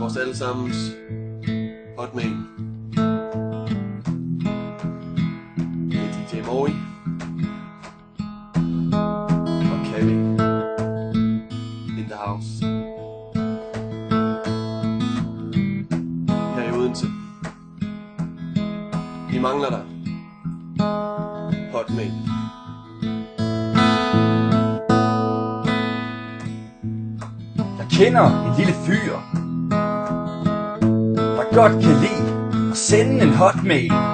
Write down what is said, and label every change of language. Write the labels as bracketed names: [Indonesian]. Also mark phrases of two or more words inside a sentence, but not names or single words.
[Danish] allesammens hotmail. Det er DJ Mori og Kavi [English] in the house. [Danish] Her i Odense. Vi mangler dig. Hotmail. Jeg kender en lille fyr, der godt kan lide at sende en hotmail.